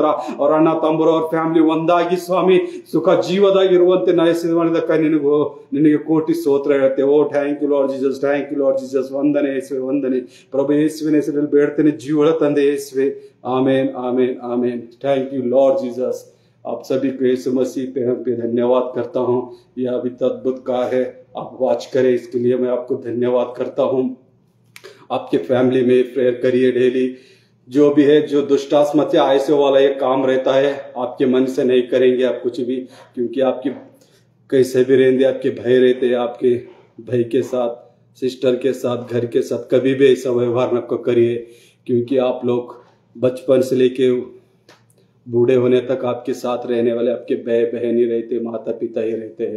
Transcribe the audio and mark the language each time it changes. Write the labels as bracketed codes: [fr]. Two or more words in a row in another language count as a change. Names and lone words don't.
[kn] ಅವ್ರ ಅಣ್ಣ ತಮ್ಮರು ಅವ್ರ ಫ್ಯಾಮಿಲಿ ಒಂದಾಗಿ ಸ್ವಾಮಿ ಸುಖ ಜೀವದಾಗಿರುವಂತೆ ನಯಸಿದ ಮಾಡಿದಕ್ಕಾಗಿ ನಿನಗೆ ಕೋಟಿ ಸ್ತೋತ್ರ ಹೇಳುತ್ತೆ। ಓ [en] thank you Lord Jesus, thank you Lord Jesus. [kn] ವಂದನೆ ಯೇಸುವೆ, ವಂದನೆ ಪ್ರಭು ಯೇಸುವಿನ ಹೆಸರಲ್ಲಿ ಬೇಡ್ತೇನೆ, ಜೀವಳ ತಂದೆ ಯೇಸುವೆ, ಆಮೇನ್ ಆಮೇನ್ ಆಮೇನ್। [en] thank you Lord Jesus, [hi] आप सभी को यीशु मसीह पे धन्यवाद करता हूँ। यह अभी अद्भुत कार्य है, आप वॉच करें, इसके लिए मैं आपको धन्यवाद करता हूँ। आपके फैमिली में प्रेयर करिए डेली। जो भी है, जो दुष्टात्मा से ऐसे वाला ये काम रहता है, आपके मन से नहीं करेंगे आप कुछ भी, क्योंकि आपके कैसे भी रहेंगे, आपके भाई रहते हैं, आपके भाई के साथ, सिस्टर के साथ, घर के साथ कभी भी ऐसा व्यवहार न करिए, क्योंकि आप लोग बचपन से लेके बूढ़े होने तक आपके साथ रहने वाले आपके भाई बहन ही रहते, माता पिता ही रहते हैं।